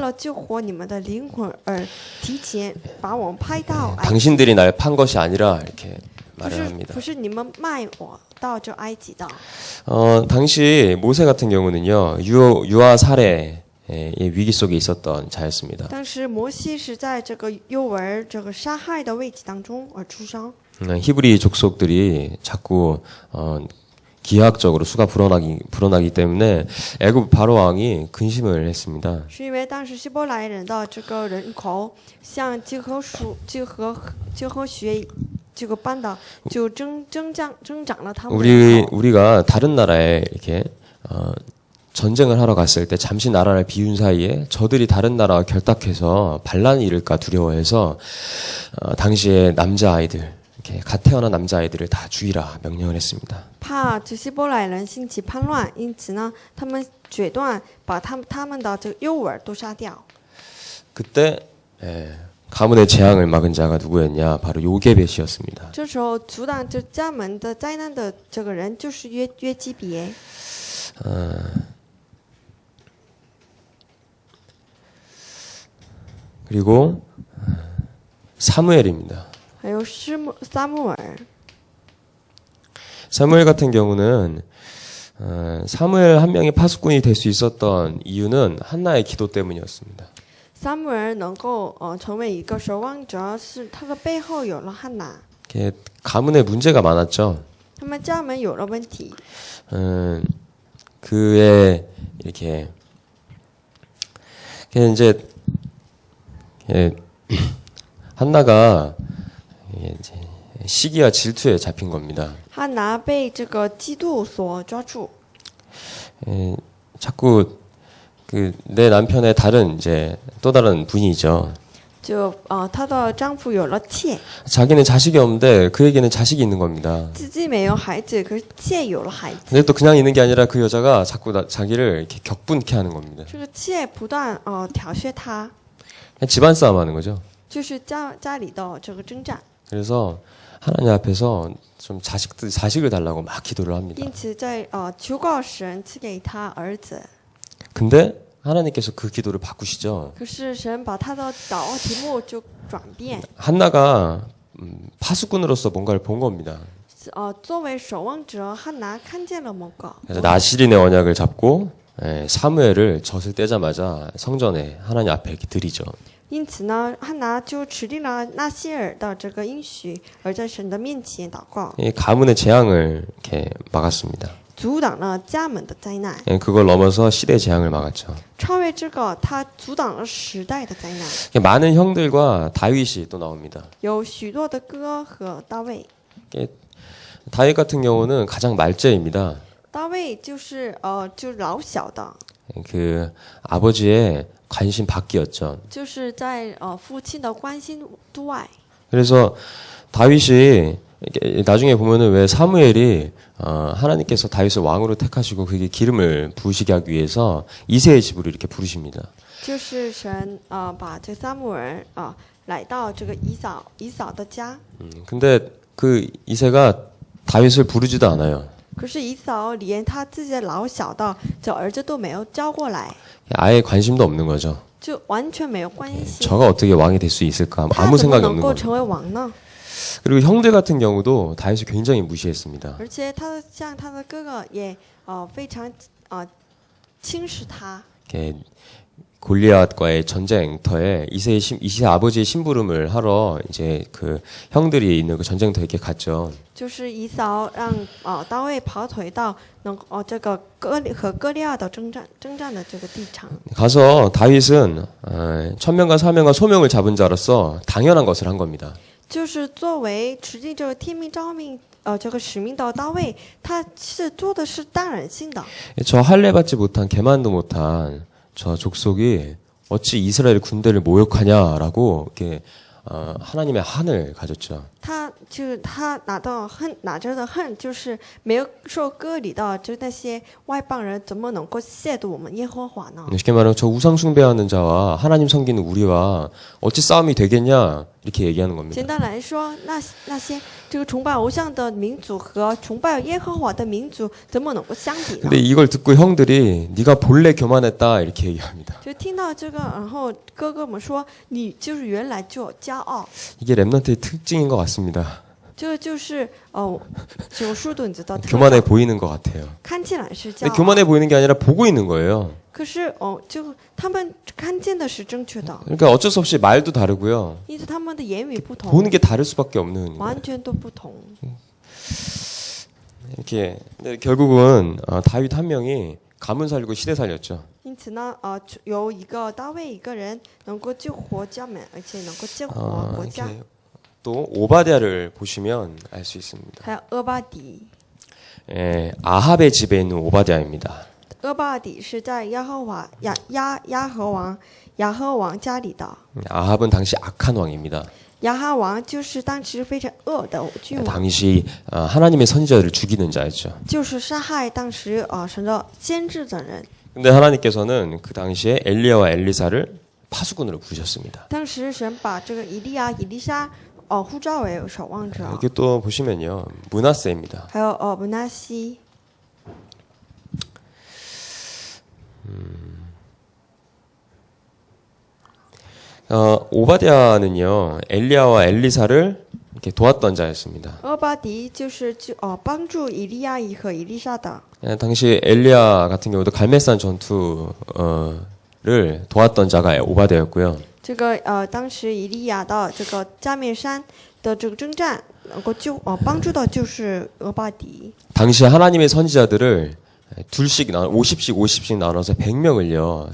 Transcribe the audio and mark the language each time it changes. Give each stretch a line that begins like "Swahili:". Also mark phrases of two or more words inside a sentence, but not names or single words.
Chinese: 了救活你们的灵魂而提前把我们派到埃及。
Korean: 당신들이 날 판 것이 아니라 이렇게
Chinese: 不
Korean: 말을
Chinese: 是
Korean: 합니다.
Chinese: 不是你们卖我到这埃及的。
Korean: 당시 모세 같은 경우는요 유아 살해의 위기 속에 있었던 자였습니다.
Chinese: 当时摩西是在这个幼儿这个杀害的危机当中而出生。
Korean: 히브리 족속들이 자꾸 기하학적으로 수가 불어나기 때문에 애굽 바로 왕이 근심을 했습니다.
Chinese: 是因为当时希伯来人的这个人口像几何学这个般的就增长了他们的人口。
Korean: 우리가 다른 나라에 이렇게 전쟁을 하러 갔을 때 잠시 나라를 비운 사이에 저들이 다른 나라와 결탁해서 반란이 일을까 두려워해서 당시에 남자아이들 이렇게 갓 태어난 남자아이들을 다 죽이라 명령을 했습니다.
Chinese: 怕这希伯来人兴起叛乱，因此呢，他们决断把他们的这个幼儿都杀掉。
Korean: 그때 가문의 재앙을 막은 자가 누구였냐? 바로 요게벳이었습니다.
Chinese: 这时候阻挡这家门的灾难的这个人就是约基别。
Korean: 그리고 사무엘입니다.
Chinese: 还有撒母耳。
Korean: 사무엘 같은 경우는 사무엘 한 명이 파수꾼이 될 수 있었던 이유는 한나의 기도 때문이었습니다.
Chinese: 撒母耳能够成为一个守望者，是他的背后有了汉娜。
Korean: 가문에 문제가 많았죠.
Chinese: 他们家门有了问题，
Korean: 그의 이렇게 이제 한나가 이제 시기와 질투에 잡힌 겁니다.
Chinese: 汉娜被这个嫉妒所抓住，
Korean: 자꾸 내 남편의 또 다른 부인이죠.
Chinese: 就她的丈夫有了妾，
Korean: 자기는 자식이 없는데 그에게는 자식이 있는 겁니다.
Chinese: 自己没有孩子，可是妾有了孩子。
Korean: 근데 또 그냥 있는 게 아니라 그 여자가 자꾸 자기를 이렇게 격분케 하는 겁니다.
Chinese: 这个妾不断挑唆他，
Korean: 그냥 집안 싸움 하는 거죠.
Chinese: 就是家里的这个征战。
Korean: 그래서 하나님 앞에서 좀 자식을 달라고 막 기도를 합니다.
Chinese: 因此在求告神赐给他儿子。
Korean: 근데 하나님께서 그 기도를 바꾸시죠.
Chinese: 可是神把他的祷告题目就转变，
Korean: 한나가 파수꾼으로서 뭔가를 본 겁니다.
Chinese: 作为守望者，汉娜看见了某个，
Korean: 그래서 나실인의 언약을 잡고 사무엘을 젖을 떼자마자 성전에 하나님 앞에 이렇게 드리죠.
Chinese: 因此呢，汉娜就指定了纳西尔的这个应许，而在神的面前祷告，
Korean: 이 가문의 재앙을 이렇게 막았습니다.
Chinese: 阻挡了家门的灾难，
Korean: 그걸 넘어서 시대 재앙을 막았죠.
Chinese: 超越这个，他阻挡了时代的灾难。
Korean: 많은 형들과 다윗이 또 나옵니다.
Chinese: 有许多的歌和大卫，
Korean: 다윗 같은 경우는 가장 말째입니다.
Chinese: 大卫就是就老小的，
Korean: 그 아버지의 관심 받기였죠.
Chinese: 就是在父亲的关心之外。
Korean: 그래서 다윗이 나중에 보면은 왜 사무엘이 하나님께서 다윗을 왕으로 택하시고 그게 기름을 부으시게 하기 위해서 이새의 집으로 이렇게 부르십니다.
Chinese: 就是神把这撒母耳来到这个以扫的家，
Korean: 근데 그 이새가 다윗을 부르지도 않아요.
Chinese: 可是以扫连他自己的老小的这儿子都没有招过来，
Korean: 아예 관심도 없는 거죠.
Chinese: 就完全没有关心。
Korean: 저가 어떻게 왕이 될 수 있을까?
Chinese: 他
Korean: 아무
Chinese: 怎么
Korean: 생각이
Chinese: 能
Korean: 없는
Chinese: 够
Korean: 거죠.
Chinese: 成为王呢？
Korean: 그리고 형들 같은 경우도 다윗을 굉장히 무시했습니다.
Chinese: 而且像他的哥哥也非常轻视他。
Korean: 이렇게 골리앗과의 전쟁터에 이새 아버지의 심부름을 하러 이제 그 형들이 있는 그 전쟁터에 이렇게 갔죠.
Chinese: 就是以扫让大卫跑腿到这个和歌利亚的征战的这个地场。
Korean: 가서 다윗은 천명과 사명과 소명을 잡은 자로서 당연한 것을 한 겁니다.
Chinese: 就是作为持尽这个天命召命这个使命的大卫，他是做的是当然性的。
Korean: 저 할례 받지 못한 개만도 못한 저 족속이 어찌 이스라엘 군대를 모욕하냐라고 이렇게 하나님의 한을 가졌죠.
Chinese: 他就是他拿着的恨，就是没有受割礼的，就那些外邦人怎么能够亵渎我们耶和华呢？
Korean: 쉽게 말하면 저 우상 숭배하는 자와 하나님 섬기는 우리와 어찌 싸움이 되겠냐 이렇게 얘기하는 겁니다.
Chinese: 简单来说，那些这个崇拜偶像的民族和崇拜耶和华的民族怎么能够相比呢？
Korean: 근데 이걸 듣고 형들이 네가 본래 교만했다 이렇게 얘기합니다.
Chinese: 就听到这个，然后哥哥们说你就是原来就骄傲，
Korean: 이게 랩넌트의 특징인 것 같습니다.
Chinese: 这个就是九叔墩子的特
Korean: 교만해
Chinese: 长，
Korean: 보이는 것 같아요.
Chinese: 看起来是骄
Korean: 근데
Chinese: 傲，
Korean: 교만해 보이는 게 아니라 보고 있는 거예요.
Chinese: 可是就他们看见的是正确的，
Korean: 그러니까 어쩔 수 없이 말도 다르고요.
Chinese: 因此他们的言语不同，
Korean: 보는 게 다를 수밖에 없는 거예요.
Chinese: 完全都不同。
Korean: 이렇게 근데 결국은 다윗 한 명이 가문 살리고 시대 살렸죠.
Chinese: 因此呢，有一个大卫一个人能够救活家门，而且能够救活国家。
Korean: 이렇게 또 오바댜를 보시면 알 수 있습니다.
Chinese: 还有俄巴底，
Korean: 예, 아합의 집에 있는 오바댜입니다.
Chinese: 俄巴底是在亚和王家里的。
Korean: 아합은 당시 악한 왕입니다.
Chinese: 亚哈王就是当时非常恶的君王，
Korean: 당시 하나님의 선지자들을 죽이는 자였죠.
Chinese: 就是杀害当时神的先知的人。
Korean: 근데 하나님께서는 그 당시에 엘리야와 엘리사를 파수꾼으로 부르셨습니다.
Chinese: 当时神把这个以利亚、以利沙呼召为守望者，
Korean: 이렇게 또 보시면요. 므낫세입니다.
Chinese: 还有伯纳西。
Korean: 오바댜는요. 엘리야와 엘리사를 이렇게 도왔던 자였습니다.
Chinese: 俄巴底就是帮助以利亚和以利沙的。
Korean: 당시 엘리야 같은 경우도 갈멜산 전투를 도왔던 자가 오바댜였고요.
Chinese: 这个当时以利亚的这个加面山的这个征战，能够帮助的就是俄巴底。
Korean: 당시 하나님의 선지자들을 둘씩 50씩 나눠서 100명을요.